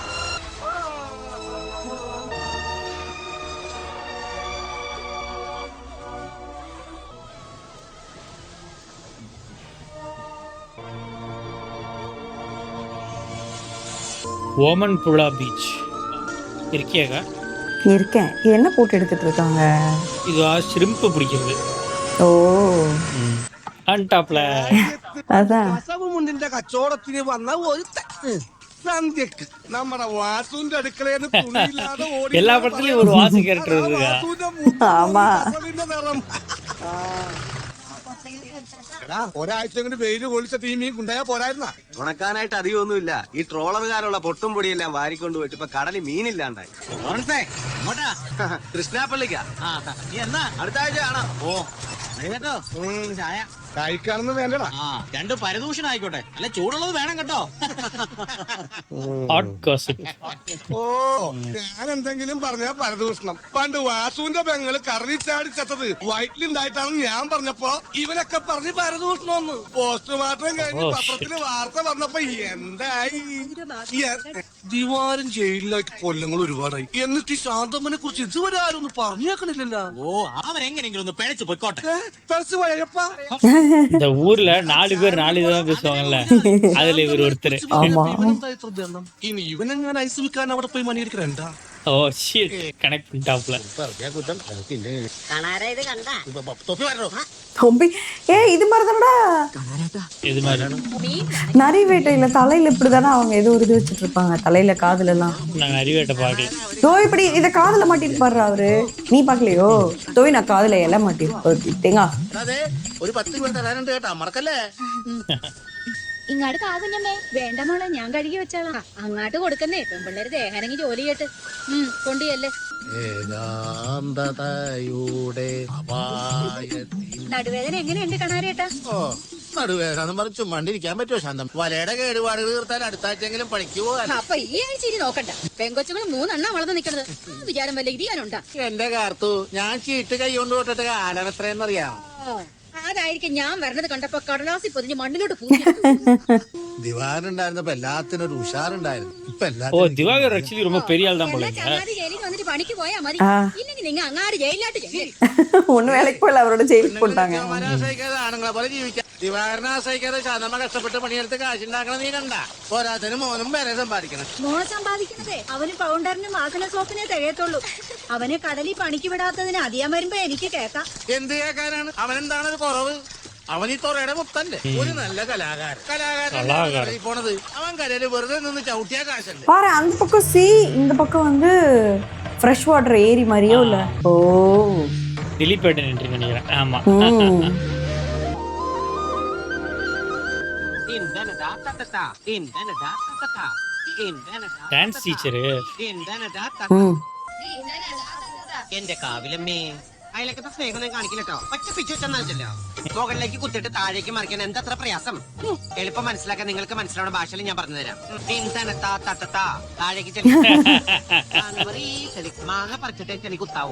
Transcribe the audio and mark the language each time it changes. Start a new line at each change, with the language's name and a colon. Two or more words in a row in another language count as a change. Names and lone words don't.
Tamil: ஓமன் புழா பீச் இருக்கியாக்கா? இருக்கேன். என்ன போட்டு எடுத்துட்டு இருக்காங்க? இது ஷ்ரிம்பு பிடிக்கிறது. ஓ,
English: on topla.
Tamil: அதான்
Malayalam: മുണ്ടിന്റെ കച്ചവടത്തിന് വന്ന ഒരു സന്ധ്യക്ക് നമ്മുടെ വാസുവിന്റെ അടുക്കളയിൽ തുണിയില്ലാതെ ഓടി
Tamil: எல்லா படத்துலயும் ஒரு வாசு கேரக்டர் இருக்கா? ஆமா.
Malayalam: ഒരാഴ്ച കൊണ്ട് വെയില് കൊളിച്ച തീമീൻ കൊണ്ടുപോയാ പോരായിരുന്ന. ഉണക്കാനായിട്ട് അധികമൊന്നുമില്ല. ഈ ട്രോളറുകാരുള്ള പൊട്ടും പൊടിയെല്ലാം വാരിക്കൊണ്ട് പോയിട്ട് ഇപ്പൊ കടലിൽ മീനില്ലാണ്ടായി. കൃഷ്ണാപ്പള്ളിക്കാ എന്നാ അടുത്ത ആഴ്ച കാണാം. ഓ കേട്ടോ, ചായ കഴിക്കാനൊന്നും വേണ്ടടാ. രണ്ട് പരദൂഷണം ആയിക്കോട്ടെ, അല്ല ചൂടുള്ളത് വേണം കേട്ടോ.
English: hot gossip.
Malayalam: ഓ, ഞാൻ എന്തെങ്കിലും പറഞ്ഞാ പരദൂഷണം. പണ്ട് വാസുവിന്റെ പെങ്ങള് കറങ്ങിച്ചാടി ചത്തത് വയറ്റിലുണ്ടായിട്ടാണെന്ന് ഞാൻ പറഞ്ഞപ്പോ ഇവനൊക്കെ പറഞ്ഞ് പരദൂഷണമെന്ന്. പോസ്റ്റ്മോർട്ടം കഴിഞ്ഞ് പത്രത്തില് വാർത്ത വന്നപ്പോ എന്തായി? ദിവാരം ജയിലിലായിട്ട് കൊല്ലങ്ങൾ ഒരുപാടായി. എന്നിട്ട് ഈ ശാന്തമ്മനെ കുറിച്ച് ഇതുവരെ ആരും ഒന്നും പറഞ്ഞേക്കണില്ലല്ലോ. ഓ, അവരെങ്ങനെങ്കിലും ഒന്ന് പിഴച്ചു പൊയ്ക്കോട്ടെ. പെരച്ച് പോയപ്പാ.
Tamil: இந்த ஊர்ல 4 பேர் 4 விதமா பேசுவாங்கல்ல, அதுல இவர் ஒருத்தர்.
Malayalam: ഇനി ഇവനെങ്ങനെ ഐസ് വിൽക്കാൻ അവിടെ പോയി മണിയടിക്കണ്ട.
English: oh shit,
Tamil: கனெக்ட் பண்ணிட்டாப்ல. இது மாதிரி தானடா இது மாதிரி நரி வேட்டையில தலையில இப்படிதானே அவங்க ஏதோ ஒரு இது வச்சுட்டு இருப்பாங்க, தலையில காதுல எல்லாம். நாங்க அறிவேட்ட பாக்கல. தோ இப்படி இத காதுல மாட்டிட்டு பாடுற அவரு, நீ பாக்கலையோ? தோய் நான் காதுல எல்லாம் மாட்டிருப்பேங்க.
Malayalam: അതെ, ഒരു 10 രൂപ തരാനുണ്ട് കേട്ടാ, മറക്കല്ലേ. ഇങ്ങാട് കാകുഞ്ഞമ്മേ. വേണ്ട മോളെ, ഞാൻ കഴുകി വെച്ചാളാ. അങ്ങാട്ട് കൊടുക്കുന്നേ, പെൺപിള്ളേര് ദേഹനങ്ങി ജോലി കേട്ട് കൊണ്ടുയല്ലേ. ഏകാന്തതയുടെ നടുവേദന എങ്ങനെയുണ്ട് കണാരേട്ടാ? നടുവേദന പറഞ്ഞ് ചുമ്മാണ്ടിരിക്കാൻ പറ്റുമോ ശാന്തം? വലയുടെ കേടുപാടുകൾ തീർത്താൻ അടുത്താഴ്ചയെങ്കിലും പണിക്ക് പോകാൻ. അപ്പൊ ഈ ആഴ്ച ഇനി നോക്കണ്ട. പെങ്കൊച്ചുകൾ 3 വളർന്നു നിക്കണത്. വിചാരം വല്ല ഇരിയാനുണ്ടാ? എന്റെ കാർത്തു, ഞാൻ ചീട്ട് കൈ കൊണ്ട് തൊട്ടിട്ട് കാലം എത്രയെന്നറിയാം. അതായിരിക്കും ഞാൻ വരണത് കണ്ടപ്പോ കടലാസി പൊതിഞ്ഞ് മണ്ണിലോട്ട് പൂജ. ദിവാകരൻ ഉണ്ടായിരുന്നപ്പോ എല്ലാത്തിനും ഒരു ഉഷാറുണ്ടായിരുന്നു. ഇപ്പൊ திவாகர் ஆக்சுவலி ரொம்ப பெரிய ஆள் தான் போல. ചങ്ങാതി ജയിലിൽ വന്നിട്ട് പണിക്ക് പോയാ മതി. ഇല്ലെങ്കിൽ നിങ്ങൾ അങ്ങാട് ജയിലിലാട്ട് ചെല്ലി. ஒன்னும் வேலைக்கு போயில, அவரோட ஜெயிலுக்கு போட்டாங்க. ആശ്രയിക്കാതെ ആണുങ്ങളെ പോലെ ജീവിക്കാം. ദിവാകരനെ ആശ്രയിക്കാതെ ശാന്തമ്മ കഷ്ടപ്പെട്ട് പണിയെടുത്ത് കാശുണ്ടാക്കണം. നീ കണ്ട പോരാത്തിന് മോനും വരെ സമ്പാദിക്കണം. മോൻ സമ്പാദിക്കണതേ അവന് പൗണ്ടറിനും വാസന സോപ്പിനെ തികയത്തുള്ളൂ. അവനെ കടലിൽ പണിക്ക് വിടാത്തതിന് അധികം വരുമ്പോ എനിക്ക് കേക്കാം. എന്ത് കേൾക്കാനാണ്? അവനെന്താണ് ഒരു കുറവ്? അവൻ ഈ തൊറയുടെ മുത്തല്ലേ, ഒരു നല്ല കലാകാരൻ പോണത്. അവൻ കരയില് വെറുതെ നിന്ന് ചവിട്ടിയാ കാശല്ലേ.
Tamil: பாரு அந்த பக்கம் சி, இந்த பக்கம் வந்து
English: fresh water
Tamil: ஏரி மாதிரியோ இல்ல. ஓ திலீப் ஏட்டன் என்று நினைக்கிறேன். ஆமா. டான்ஸ் டீச்சரு.
Malayalam: എന്റെ കാവിലമ്മേ, അയലക്കത്തെ സ്നേഹം കാണിക്കില്ലട്ടോ. ഒറ്റ പിച്ചു വെച്ചെന്നല്ലോ മുകളിലേക്ക് കുത്തിട്ട് താഴേക്ക് മറിക്കാൻ എന്തത്ര പ്രയാസം. എളുപ്പം മനസ്സിലാക്കാൻ നിങ്ങൾക്ക് മനസ്സിലാവുന്ന ഭാഷയിൽ ഞാൻ പറഞ്ഞുതരാം. താഴേക്ക് ചെലി. മാങ്ങ പറിച്ചിട്ടേ ചെലി കുത്താവൂ.